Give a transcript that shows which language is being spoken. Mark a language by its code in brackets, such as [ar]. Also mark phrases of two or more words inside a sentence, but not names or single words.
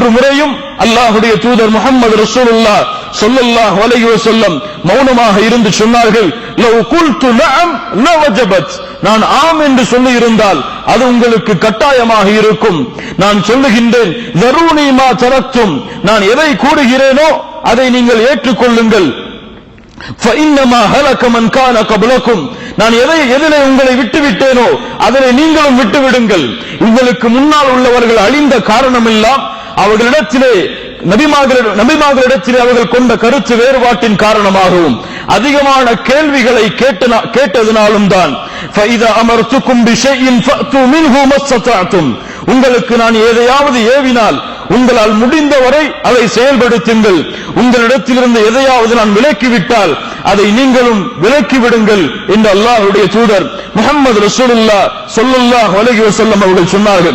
[ta] 3 முறையும் அல்லாஹ்வுடைய தூதர் [ar] محمد رسول الله صلى الله عليه وسلم [ta] மௌனமாக இருந்து சொன்னார்கள், [ar] لو قلت نعم لوجبت, [ta] நான் ஆம் என்று சொல்லி இருந்தால் அது உங்களுக்கு கட்டாயமாக இருக்கும். நான் சொல்லுகின்றேன், [ar] ذروني ما تركتم, [ta] நான் எதை கூறுகிறேனோ அதை நீங்கள் ஏற்றுக்கொள்ளுங்கள். [ar] فإنما هلك من كان قبلكم, [ta] நான் எதிலே உங்களை விட்டுவிட்டேனோ அதனை நீங்களும் விட்டுவிடுங்கள். உங்களுக்கு முன்னால் உள்ளவர்கள் அழிந்த காரணம் எல்லாம் அவர்களிடத்திலே நபிமார்களிடத்திலே அவர்கள் கொண்ட கருத்து வேறுபாட்டின் காரணமாகவும் அதிகமான கேள்விகளை கேட்டதனாலும் தான். [ar] فإذا أمرتكم بشيء فأتوا منه ما استطعتم, [ta] உங்களுக்கு நான் எதையாவது ஏவினால் உங்களால் முடிந்தவரை அதை செயல்படுத்துங்கள். உங்களிடத்திலிருந்து எதையாவது நான் விலக்கிவிட்டால் அதை நீங்களும் விலக்கிவிடுங்கள் என்று அல்லாஹ்வுடைய தூதர் [ar] محمد رسول الله صلى الله عليه وسلم [ta] அவர்கள் சொன்னார்கள்.